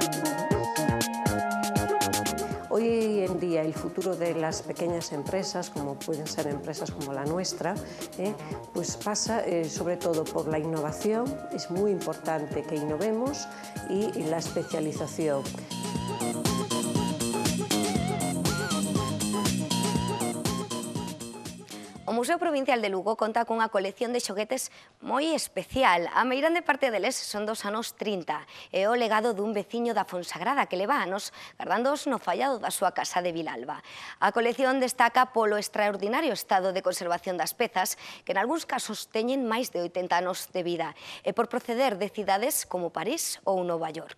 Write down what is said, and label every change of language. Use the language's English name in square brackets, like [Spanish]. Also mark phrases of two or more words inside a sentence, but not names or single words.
[Spanish] Hoy en día el futuro de las pequeñas empresas, como pueden ser empresas como la nuestra, pues pasa sobre todo por la innovación. Es muy importante que innovemos y la especialización. [Galician] O Museo Provincial de Lugo conta cunha colección de xoguetes moi especial. A meirande parte deles son dos anos 30 e o legado dun veciño da Fonsagrada que leva anos gardándoos no fallado da súa casa de Vilalba. A colección destaca polo extraordinario estado de conservación das pezas que en algúns casos teñen máis de 80 anos de vida e por proceder de cidades como París ou Nova York.